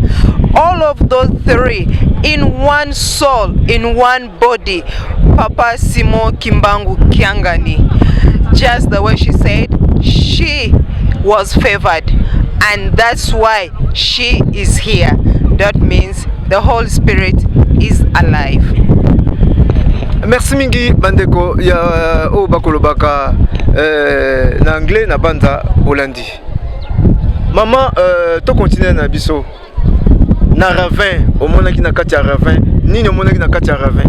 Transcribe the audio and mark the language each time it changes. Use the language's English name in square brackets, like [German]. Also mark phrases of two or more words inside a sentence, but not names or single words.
[English] All of those three in one soul, in one body. Papa Simo Kimbangu Kiangani. Just the way she said, she was favored, and that's why she is here. That means the Holy Spirit is alive. [Lingala] Merci mingi bandeko ya o bakolobaka na anglais na banda Holandi. Maman to continuer na biso na ravin omonaki na kati ya ravin nini omonaki na kati ya ravin.